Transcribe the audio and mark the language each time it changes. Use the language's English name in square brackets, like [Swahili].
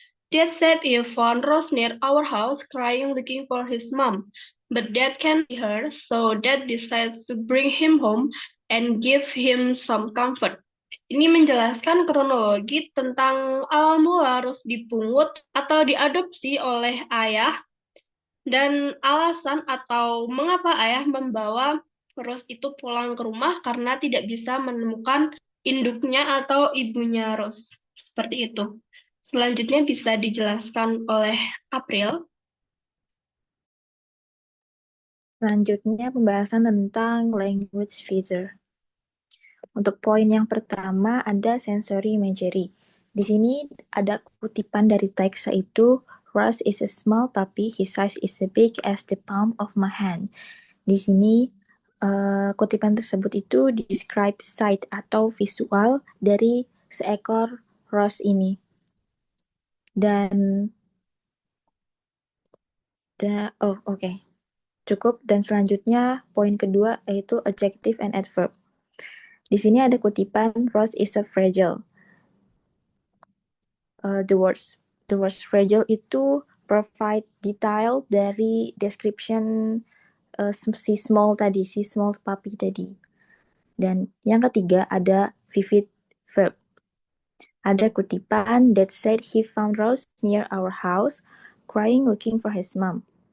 [English] Dad said he found Rose near our house crying looking for his mom. But Dad can't see her, so Dad decides to bring him home and give him some comfort. [Indonesian] Ini menjelaskan kronologi tentang awal mula Rose dipungut atau diadopsi oleh ayah dan alasan atau mengapa ayah membawa Rose itu pulang ke rumah karena tidak bisa menemukan induknya atau ibunya Rose. Seperti itu. Selanjutnya bisa dijelaskan oleh April. Selanjutnya pembahasan tentang language feature. Untuk poin yang pertama ada sensory imagery. Di sini ada kutipan dari teks yaitu [English] Ross is a small puppy, his size is as big as the palm of my hand. [Indonesian] Di sini kutipan tersebut itu [English] describe sight [Indonesian] atau visual dari seekor Ross ini. Dan oke. Cukup. Dan selanjutnya poin kedua yaitu adjective and adverb. Di sini ada kutipan [English] Rose is a fragile. The words fragile [Indonesian] itu [English] provide detail [Indonesian] dari [English] description [Indonesian] si [English] small puppy [Indonesian] tadi. Dan yang ketiga ada vivid verb. Ada kutipan [English] that said he found Rose near our house, crying looking for his mom.